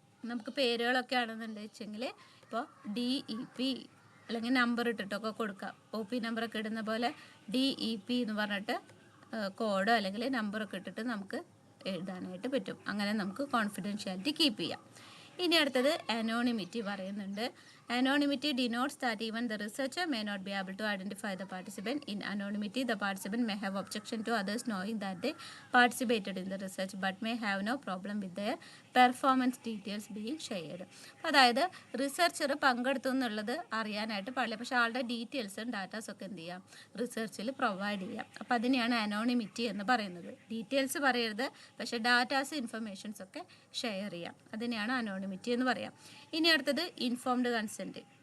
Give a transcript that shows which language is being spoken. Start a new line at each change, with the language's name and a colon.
Malayalam: നമുക്ക് പേരുകളൊക്കെ ആണെന്നുണ്ട് വെച്ചെങ്കിൽ ഇപ്പോൾ DEP അല്ലെങ്കിൽ നമ്പർ ഇട്ടിട്ടൊക്കെ കൊടുക്കാം. OP നമ്പറൊക്കെ ഇടുന്ന പോലെ DEP എന്ന് പറഞ്ഞിട്ട് കോഡോ അല്ലെങ്കിൽ നമ്പറൊക്കെ ഇട്ടിട്ട് നമുക്ക് എഴുതാനായിട്ട് പറ്റും. അങ്ങനെ നമുക്ക് കോൺഫിഡൻഷ്യാലിറ്റി കീപ്പ് ചെയ്യാം. ഇനി അടുത്തത് അനോണിമിറ്റി പറയുന്നുണ്ട്.
English: Anonymity denotes that even the researcher may not be able to identify the participant. In anonymity, the participant may have objection to others knowing that they participated in the research but may have no problem with their performance details being shared.
Malayalam: അതായത് researcher പങ്കെടുത്തു എന്നുള്ളത് അറിയാനായിട്ട് പാടില്ല, പക്ഷേ ആളുടെ ഡീറ്റെയിൽസും ഡാറ്റാസും ഒക്കെ എന്ത് ചെയ്യാം, റിസർച്ചിൽ പ്രൊവൈഡ് ചെയ്യാം. അപ്പോൾ അതിനെയാണ് അനോണിമിറ്റി എന്ന് പറയുന്നത്. ഡീറ്റെയിൽസ് പറയരുത്, പക്ഷേ ഡാറ്റാസ് ഇൻഫർമേഷൻസ് ഒക്കെ ഷെയർ ചെയ്യാം. അതിനെയാണ് അനോണിമിറ്റി എന്ന് പറയാം. ഇനി അടുത്തത് ഇൻഫോംഡ് കൺസെൻറ്റ്.